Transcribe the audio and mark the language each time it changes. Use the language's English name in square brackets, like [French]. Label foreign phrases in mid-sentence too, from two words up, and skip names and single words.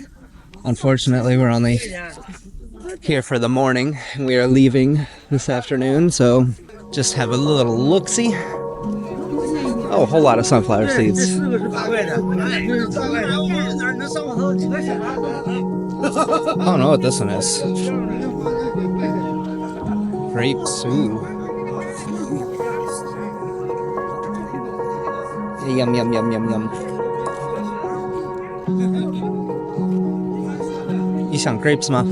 [English] Unfortunately, we're only here for the morning and we are leaving this afternoon, so just have a little look-see. Oh, a whole lot of sunflower seeds. I don't know what this one is. Grapes, ooh. Yum, yum, yum, yum, yum. [Chinese] 你想 grapes 吗？